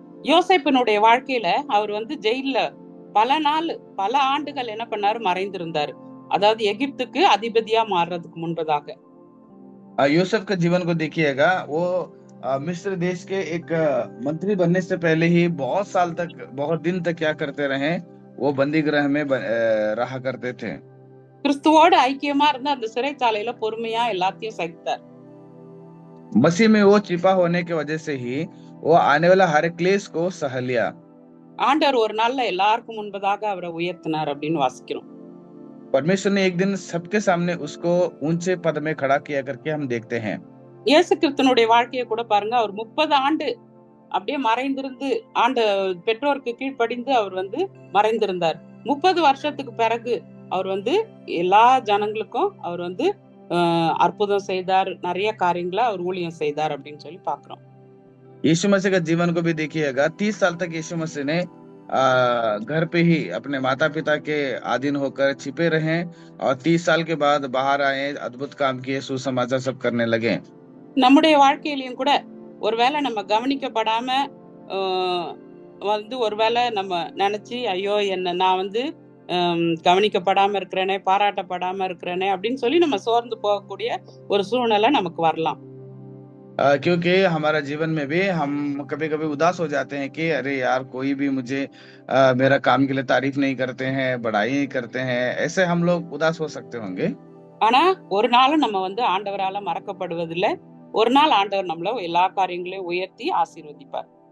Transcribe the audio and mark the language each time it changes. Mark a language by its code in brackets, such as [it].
[ta] யோசேப்பினுடைய வாழ்க்கையில அவர் வந்து ஜெயில்ல பல ஆண்டுகள் என்ன பண்ணாரு, மறைந்திருந்தாரு. அதாவது எகிப்துக்கு அதிபதியா மாறுறதுக்கு முன்பதாக. [hi] यूसुफ के जीवन को देखिएगा, वो मिस्र देश के एक मंत्री बनने से पहले ही बहुत दिन तक क्या करते रहे, वो बंदी गृह में रहा करते थे। [ta] கிறிஸ்துவோடு ஐக்கியமா இருந்து அந்த சிறைச்சாலையில பொறுமையா எல்லாத்தையும் சகித்தார். [hi] मसीह में वो छिपा होने की वजह से ही वो आने वाला हर क्लेश को सह लिया। [ta] ஆண்டவர் ஒரு நாள்ல எல்லாருக்கும் முன்பதாக அவரை உயர்த்தினார் அப்படின்னு வாசிக்கிறோம். [hi] परमेश्वर ने एक दिन सबके सामने उसको ऊंचे पद में खड़ा किया करके हम देखते हैं। [ta] இயேசு கிறிஸ்துனுடைய வாழ்க்கையை கூட பாருங்க, அவர் 30 ஆண்டு அப்படியே மறைந்திருந்து பெற்றோருக்கு கீழ்ப்படிந்து அவர் வந்து மறைந்திருந்தார். 30 வருஷத்துக்கு பிறகு அவர் வந்து எல்லா ஜனங்களுக்கும் அவர் வந்து அற்புதம் செய்தார், நிறைய காரியங்களை அவர் ஊழியம் செய்தார் அப்படின்னு சொல்லி பாக்குறோம். [hi] यीशु मसीह का जीवन को भी देखिएगा, 30 साल तक यीशु मसीह ने घर पे ही अपने माता पिता के अधीन होकर छिपे रहे और 30 साल के बाद बाहर आए, अद्भुत काम किए, सुसमाचार सब करने लगे। [ta] நம்முடைய வாழ்க்கையிலயும் கூட ஒருவேளை நம்ம கவனிக்கப்படாம வந்து ஒருவேளை நம்ம நினைச்சு, ஐயோ நான் வந்து கவனிக்கப்படாம இருக்கிறேனே, பாராட்டப்படாம இருக்கிறேனே அப்படின்னு சொல்லி நம்ம சோர்ந்து போகக்கூடிய ஒரு சூழ்நிலை நமக்கு வரலாம். [hi] क्योंकि हमारा जीवन में भी हम कभी कभी उदास हो जाते हैं कि अरे यार, कोई भी मुझे मेरा काम के लिए तारीफ नहीं करते हैं, बड़ाई नहीं करते हैं, ऐसे हम लोग उदास हो सकते होंगे। [ta] ஆனா ஒரு நாளும் நம்ம வந்து ஆண்டவரால மறக்கப்படுவதில்லை. ஒரு நாள் ஆண்டவர் நம்மள எல்லா காரியங்களையும் உயர்த்தி ஆசீர்வதிப்பார்.